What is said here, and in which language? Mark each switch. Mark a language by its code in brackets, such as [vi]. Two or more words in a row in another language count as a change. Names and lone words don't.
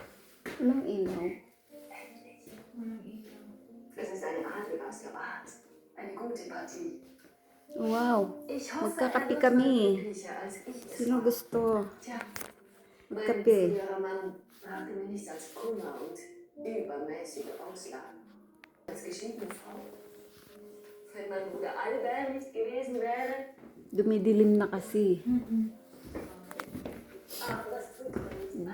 [tl] Walang ilaw. [de] Es ist eine Adel aus der Art. Eine gute Partie. Wow. Ich hoffe, [tl] Magkakape [de] wird [tl] kami. [de] glücklicher, als ich es [tl] Sino [de] war. [tl] gusto? [de] Tja, mein [tl] Magkape. [de] früherer Mann brachte mir nichts als Kummer und übermäßige Auslagen. Als geschiedene Frau. Wenn mein Bruder Albert nicht gewesen wäre, [tl] Dumidilim na kasi. [de] ach, das tut mir nichts.